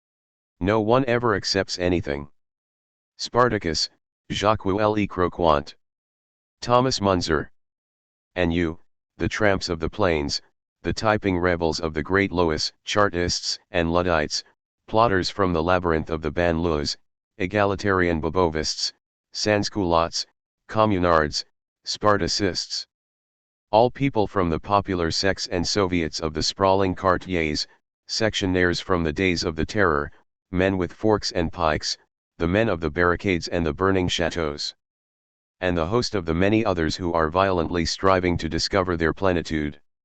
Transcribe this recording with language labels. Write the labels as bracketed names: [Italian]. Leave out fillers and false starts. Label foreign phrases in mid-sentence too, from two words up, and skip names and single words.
[English] No one ever accepts anything. Spartacus, Jacques le Croquant, Thomas Munzer. And you, the tramps of the plains, the typing rebels of the great Lois, Chartists and Luddites, plotters from the labyrinth of the banlieues, egalitarian bobovists, sansculottes, communards, Spartacists. All people from the popular sects and Soviets of the sprawling quartiers, sectionnaires from the days of the terror, men with forks and pikes, the men of the barricades and the burning chateaux. And the host of the many others who are violently striving to discover their plenitude.